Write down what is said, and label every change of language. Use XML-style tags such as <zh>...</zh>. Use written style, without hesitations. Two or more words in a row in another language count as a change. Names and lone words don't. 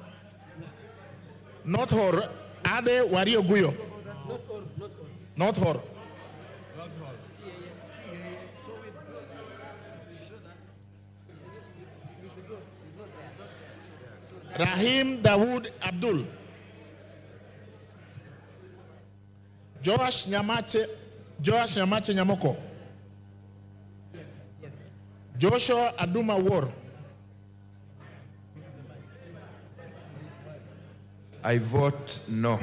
<en>Not her. Ade Wario Guyo. Not her. Rahim Dawood Abdul. Joash Nyamache Nyamoko. Yes. Joshua Aduma War. I vote no.</en>